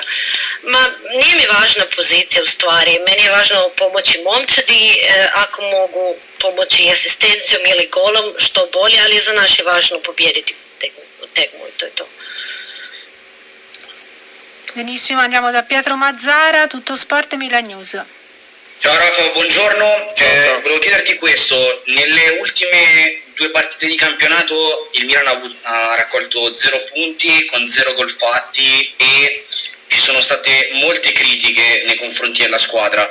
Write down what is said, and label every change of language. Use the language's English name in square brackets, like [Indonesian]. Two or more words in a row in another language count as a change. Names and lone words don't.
[Croatian] Ma nije mi važna pozicija u stvari, meni je važno pomoći momčadi, ako mogu pomoći i asistencijom ili golom što bolje, ali za nas je važno pobijediti tekmu i to je to. [Italian] Benissimo, andiamo da Pietro Mazzara, Tutto Sport e Milan News. Ciao Rafa, buongiorno. Ciao. Volevo chiederti questo, nelle ultime due partite di campionato il Milan ha raccolto 0 punti con 0 gol fatti e ci sono state molte critiche nei confronti della squadra.